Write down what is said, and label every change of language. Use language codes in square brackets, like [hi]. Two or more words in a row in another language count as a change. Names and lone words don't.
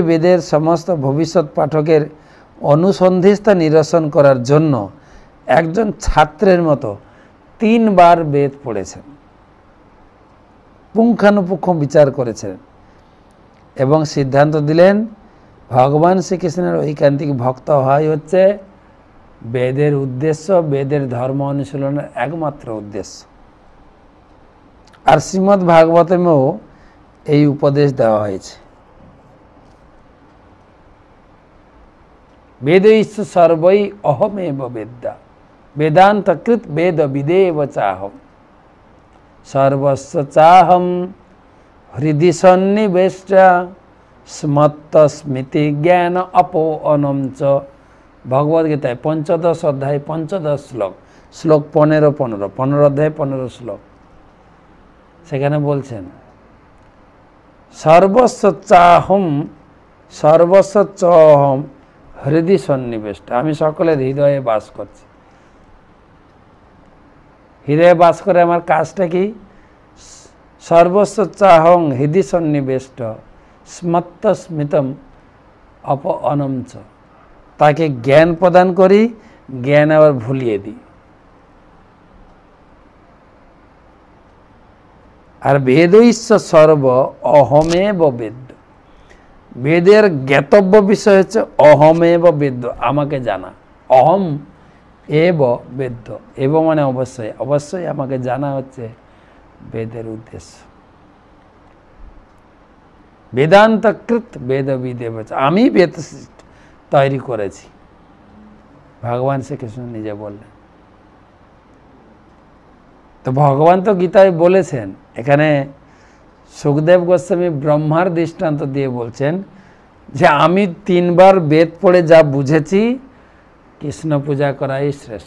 [bn] বেদের সমস্ত ভবিষ্যৎ পাঠকের অনুসন্ধিৎসা নিরসন করার জন্য একজন ছাত্রের মতো 3 বার বেদ পড়েছেন, পুঙ্খানুপুঙ্খ বিচার করেছেন এবং সিদ্ধান্ত দিলেন ভগবান শ্রীকৃষ্ণের ঐকান্তিক ভক্ত হওয়াই হচ্ছে বেদের উদ্দেশ্য, বেদের ধর্ম অনুশীলনের একমাত্র উদ্দেশ্য। আর শ্রীমদ্ ভাগবতেও এই উপদেশ দেওয়া হয়েছে। [sa] বেदैश्च सर्वै अहमेव वेद्या वेदान्तकृत वेद विदेव चाहम सर्वस्व चाहम हृदि सन्निवेष्टा स्मत्तस्मृति ज्ञान अपोअनं च। [bn] ভগবদ গীতায় 15 অধ্যায় 15 শ্লোক, শ্লোক 15 অধ্যায় 15 শ্লোক। সেখানে বলছেন [sa] সর্বস্ব চাহম সর্বস্ব চহম হৃদয় সন্নিবেষ্ট। [bn] আমি সকলের হৃদয়ে বাস করছি। হৃদয়ে বাস করে আমার কাজটা কি? [sa] সর্বস্ব চাহং হৃদয় সন্নিবেষ্ট স্মত্ত স্মিতম অপঅনম চ। [bn] তাকে জ্ঞান প্রদান করি, জ্ঞান আবার ভুলিয়ে দিই। [sa] আর বেদৈশ্চ সর্ব অহমেব বেদ। [bn] বেদের জ্ঞাতব্য বিষয় হচ্ছে [sa] অহমেব বেদ্য, [bn] আমাকে জানা। [sa] অহম এব বেদ্য, [bn] এব মানে অবশ্যই, অবশ্যই আমাকে জানা হচ্ছে বেদের উদ্দেশ্য। [sa] বেদান্তকৃত বেদবিদেব, [bn] আমি বেদ তৈরি করেছি, ভগবান শ্রীকৃষ্ণ নিজে বললেন। তো ভগবান তো গীতায় বলেছেন, এখানে সুখদেব গোস্বামী ব্রহ্মার দৃষ্টান্ত দিয়ে বলছেন যে আমি 3 বার বেদ পড়ে যা বুঝেছি কৃষ্ণ পূজা করাই শ্রেষ্ঠ।